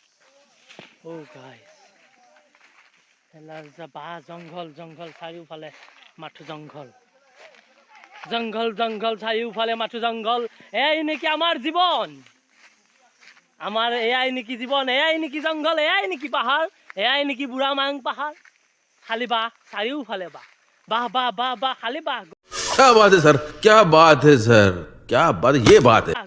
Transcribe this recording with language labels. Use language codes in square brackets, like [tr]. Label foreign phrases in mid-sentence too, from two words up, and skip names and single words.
[as] বাহ জংঘল চাৰিওফালে মাথো জংঘল চাৰিওফালে মাথো জংঘল এই নেকি আমাৰ জীৱন এয়াই নেকি জীৱন এয়াই নেকি জংঘল এয়াই নেকি পাহাৰ এয়াই নেকি বুঢ়া মাং পাহাৰ খালি বাহ চাৰিওফালে বাহ খালি বাহ [hi] क्या बात है सर क्या बात है सर क्या बात ये बात है